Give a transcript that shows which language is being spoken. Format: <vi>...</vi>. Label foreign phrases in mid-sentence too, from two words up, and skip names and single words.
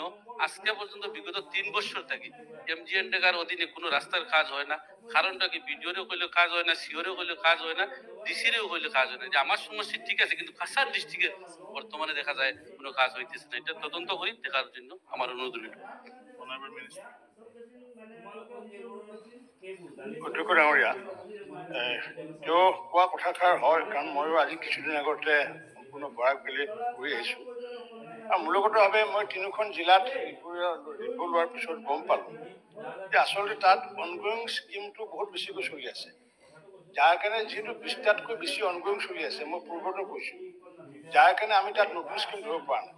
<bn>আজকে পর্যন্ত বিগত 3 বছর থেকে এমজিএনটেকার অধীনে কোনো রাস্তার কাজ হয় না। কারণটা কি, বিডিওরেও হইলেও কাজ হয় না, সিওরেও হইলেও কাজ হয় না, ডিসিরেও হইলেও কাজ হয় না। যে আমার সমস্যা ঠিক আছে, কিন্তু কাছাড় ডিস্ট্রিক্টে বর্তমানে দেখা যায় কোনো কাজ হইতেছে না। এটা তদন্ত করি দেখার জন্য আমার অনুরোধ রইল।</bn> <en>Honorable Minister.</en> <as>অধ্যক্ষ ডাঙৰীয়া, তেওঁ কোৱা কথাষাৰ হয়, কাৰণ ময়ো আজি কিছুদিন আগতে সম্পূৰ্ণ বৰাকভেলী ঘূৰি আহিছোঁ, আৰু মূলগতভাৱে মই 3খন জিলাত ৰিপৰ্ট লোৱাৰ পিছত গম পালোঁ যে আচলতে তাত অনগয়িং স্কিমটো বহুত বেছিকৈ চলি আছে, যাৰ কাৰণে যিহেতু 20টাতকৈ বেছি অনগয়িং চলি আছে, মই পূৰ্বতে কৈছোঁ, যাৰ কাৰণে আমি তাত নতুন স্কিম ধৰিব পৰা নাই।</as>